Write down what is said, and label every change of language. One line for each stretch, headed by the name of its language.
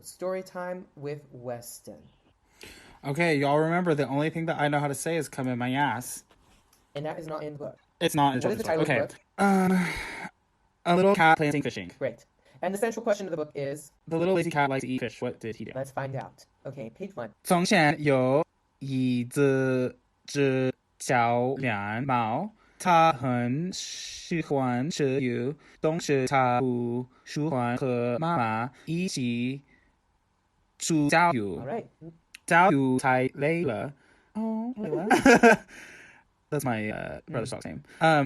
English: Story time with Weston. Okay, y'all remember the only thing that I know how to say is come in my ass. And that is not in the book. It's not in What is the title of the book? A little cat playing fishing. Great. And the central question of the book is? The little lazy cat likes to eat fish. What did he do? Let's find out. Okay, page 1.
Chinese: 从前有一只小蓝猫，它很喜欢吃鱼，总是它不喜欢和妈妈一起出郊游。
English: All right.
Chinese: 郊游太累了。哦，累了。
English: That's my brother's dog's name.